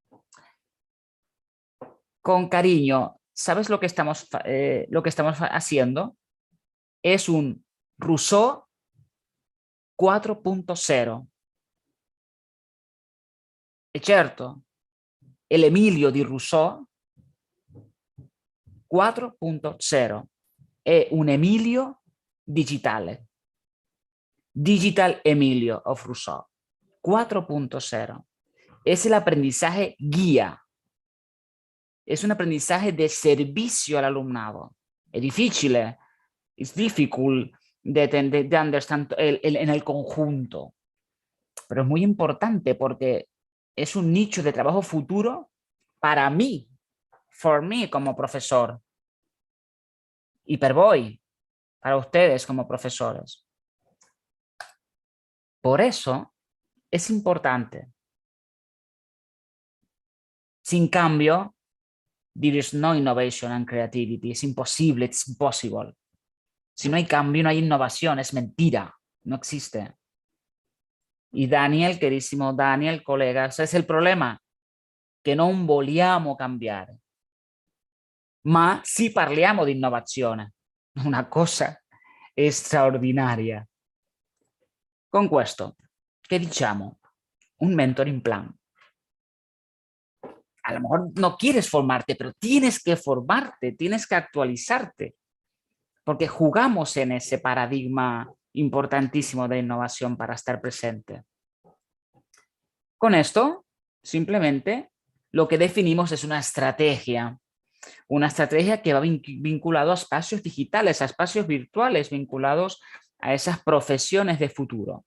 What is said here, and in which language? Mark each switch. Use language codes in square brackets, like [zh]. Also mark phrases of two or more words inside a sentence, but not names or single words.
[es] Con cariño, ¿sabes lo que estamos haciendo? Es un Rousseau 4.0. Es cierto, el [it] Emilio di Rousseau 4.0 è un Emilio digitale. [en] Digital Emilio of Rousseau 4.0. [es] Es el aprendizaje guía. Es un aprendizaje de servicio al alumnado. Es difícil, es difficult de understand en el conjunto. Pero es muy importante porque es un nicho de trabajo futuro para mí. [en] For me [es] como profesor y [it] per voi, [es] para ustedes como profesores. Por eso es importante. Sin cambio, [en] there is no innovation and creativity. [es] Es imposible, [en] it's impossible. [es] Si no hay cambio, no hay innovación, es mentira, no existe. Y Daniel, queridísimo Daniel, colega, ese es el problema, [it] che non vogliamo cambiare, ma sì parliamo di innovazione, una cosa straordinaria. Con questo, ¿qué diciamo? [es] Un [en] mentoring plan. [es] A lo mejor no quieres formarte, pero tienes que formarte, tienes que actualizarte, porque jugamos en ese paradigma importantísimo de innovación para estar presente. Con esto, simplemente, lo que definimos es una estrategia que va vinculado a espacios digitales, a espacios virtuales, vinculados a esas profesiones de futuro.